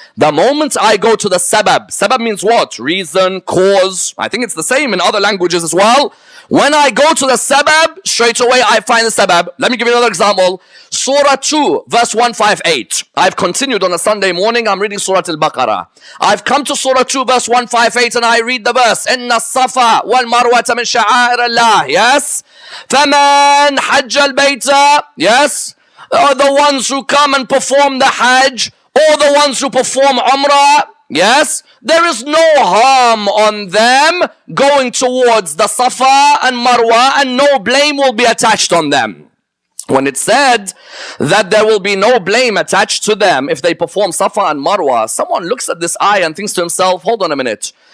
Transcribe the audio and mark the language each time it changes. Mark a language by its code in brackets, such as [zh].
[en] The moment I go to the sabab, sabab means what? Reason, cause. I think it's the same in other languages as well. When I go to the sabab, straight away I find the sabab. Let me give you another example. Surah 2, verse 158. I've continued on a Sunday morning, I'm reading Surah Al-Baqarah. I've come to Surah 2, verse 158, and I read the verse. [ar] إِنَّ الصَّفَا وَالْمَرْوَةَ مِنْ شَعَائِرِ اللَّهِ. [en] Yes? [ar] فَمَنْ حَجَّ الْبَيْتَ. Yes? [en] are the ones who come and perform the Hajj, or the ones who perform Umrah. Yes, there is no harm on them going towards the Safa and Marwa, and no blame will be attached on them. When it said that there will be no blame attached to them if they perform Safa and Marwa, someone looks at this ayah and thinks to himself, hold on a minute.